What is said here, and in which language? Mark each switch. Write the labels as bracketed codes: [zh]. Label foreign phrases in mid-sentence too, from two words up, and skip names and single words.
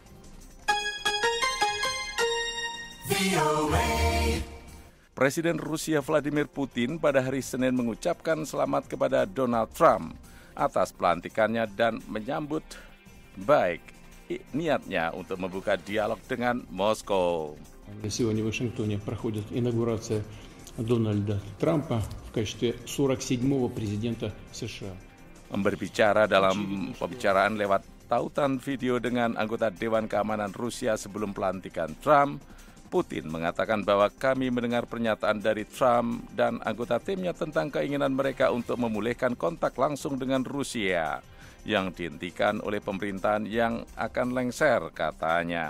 [id] Presiden Rusia Vladimir Putin pada hari Senin mengucapkan selamat kepada Donald Trump atas pelantikannya dan menyambut baik niatnya untuk membuka dialog dengan Moskow. [ru] Сегодня в Вашингтоне проходит инаугурация Дональда Трампа в качестве 47-го президента США. [id] Berbicara dalam pembicaraan lewat tautan video dengan anggota Dewan Keamanan Rusia sebelum pelantikan Trump, Putin mengatakan bahwa kami mendengar pernyataan dari Trump dan anggota timnya tentang keinginan mereka untuk memulihkan kontak langsung dengan Rusia yang dihentikan oleh pemerintahan yang akan lengser, katanya.